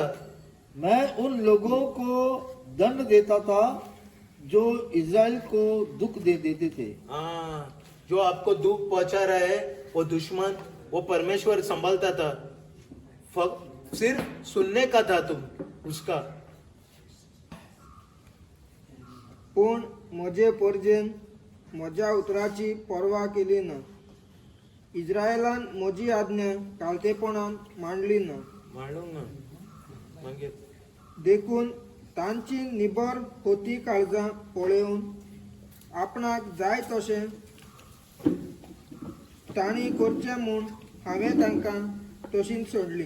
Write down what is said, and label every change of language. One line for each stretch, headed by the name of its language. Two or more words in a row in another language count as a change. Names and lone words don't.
Hindi: मैं उन लोगों को दंड देता था जो इज़राइल को दुख दे देते थे। हाँ, जो आपको दुख पहुंचा रहा है वो दुश्मन, वो परमेश्वर संभालता था। सिर्फ सुनने का था तुम उसका।
Konkani: पूण म्हजे पर्जेन म्हज्या उतराची पर्वा केली ना। इस्रायलान म्हजी आज्ञा काळतेपणान मांडली ना। मांडूंक ना मागीर देखून तांची निबर होती काळजां पळोवन आपणाक जाय तशें तांणी करचें म्हूण हांवें तांकां तशींच सोडली।